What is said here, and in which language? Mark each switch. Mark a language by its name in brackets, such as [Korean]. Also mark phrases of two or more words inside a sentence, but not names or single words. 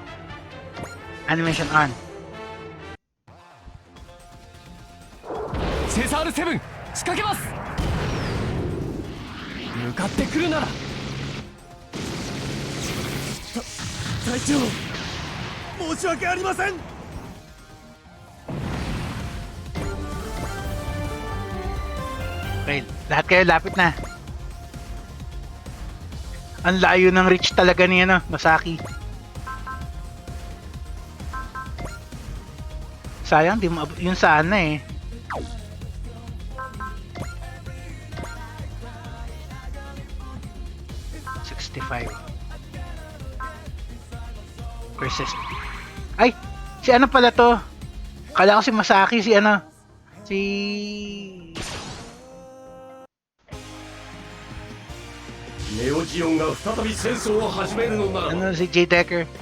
[English] Animation on. [Japanese] Cesar 7 仕掛けます。向かってくるなら。隊長、申し訳ありません。 [Filipino] Okay, lahat kayo lapit na. Ang layo ng reach talaga ni Masaki. Sayang, di mo yung saan na eh. Persist. Ay! Si ano pala to? Kala ko si Masaki, si [Japanese] ネオジオンが再び戦争を始めるのなら [Filipino] si J. Decker.